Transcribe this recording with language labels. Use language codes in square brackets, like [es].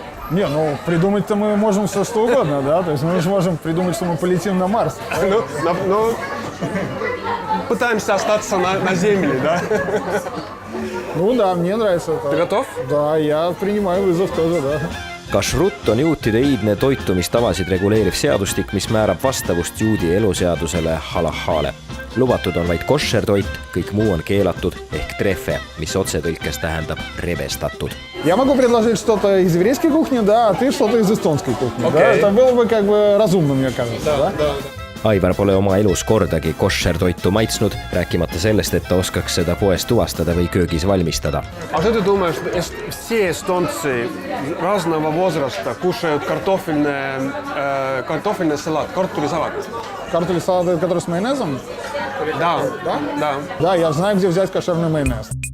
[ru] Не, ну придумать-то мы можем все что угодно, да? То есть мы же можем придумать, что мы полетим на Марс. Ну, пытаемся остаться на Земле, да? Ну да, мне нравится это. Ты готов? Да, я принимаю вызов тоже, да. [et] Kashrut on juutide iidne toitumistavasid reguleeriv seadustik, mis määrab vastavust juudi eluseadusele halahhaale. Lubatud on vaid koššertoit, kõik muu on keelatud ehk trefe, mis otsetõlkes tähendab revestatud. [ru] Я могу предложить что-то из еврейской кухни, да, а ты что-то из эстонской кухни. Да? Это было бы как бы разумно, мне кажется, да? [et] Aivar pole oma elus kordagi koššertoitu maitsnud, rääkimata sellest, et ta oskaks seda poest tuvastada või köögis valmistada. [ru] А что ты думаешь, все эстонцы разного возраста кушают картофельный салат, картулисалат? Картулисалат, который с майонезом? Да, Да? да. Да, я знаю, где взять кошерный майонез.